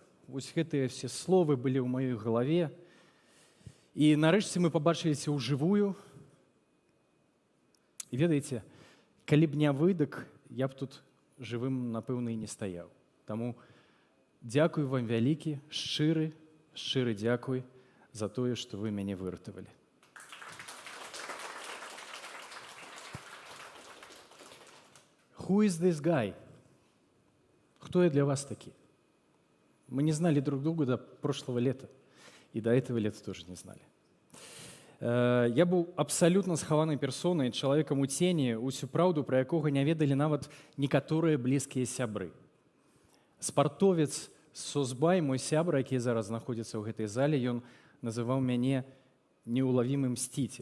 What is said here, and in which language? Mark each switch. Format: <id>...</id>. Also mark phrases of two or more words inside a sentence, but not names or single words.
<be>Вось гэтыя все словы былі ў маёй галаве. І нарэшце мы пабачыліся ўжывую. І ведаеце, калі б не выдак, я б тут жывым, напэўна, і не стаяў. Таму дзякуй вам вялікі, шчыры дзякуй за тое, што вы мяне выратавалі.</be> <en>Who is this guy?</en> <ru>Кто я для вас таки? Мы не знали друг друга до прошлого лета. И до этого лета тоже не знали.</ru> <be>Я быў абсалютна схаванай персонай, чалавекам у цені, усю праўду, пра якога не ведалі нават некаторыя блізкія сябры. Спартовец Созбай, мой сябра, які зараз знаходзіцца ў гэтай зале, ён называў мяне неулавімы мсціцель.</be>